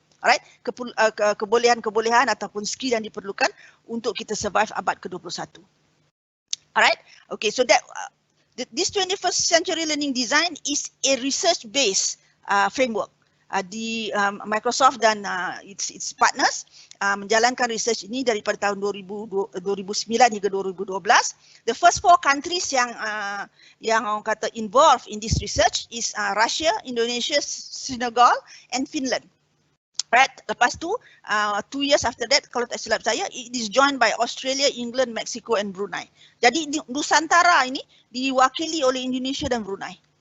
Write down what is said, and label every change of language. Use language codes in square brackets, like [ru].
[ms] Alright, kebolehan-kebolehan ataupun skill yang diperlukan untuk kita survive abad ke-21. [en] Alright, okay, so that this 21st century learning design is a research-based framework. [ms] Di Microsoft dan [en] its partners [ms] menjalankan research ini daripada tahun 2009 hingga 2012. [en] The first 4 countries [ms] yang orang kata [en] involved in this research is Russia, Indonesia, Senegal and Finland. Right. [ms] Lepas tu, [en] 2 years after that, [ms] kalau tak silap saya, [en] it is joined by Australia, England, Mexico and Brunei. [ms] Jadi Nusantara ini diwakili oleh Indonesia dan Brunei.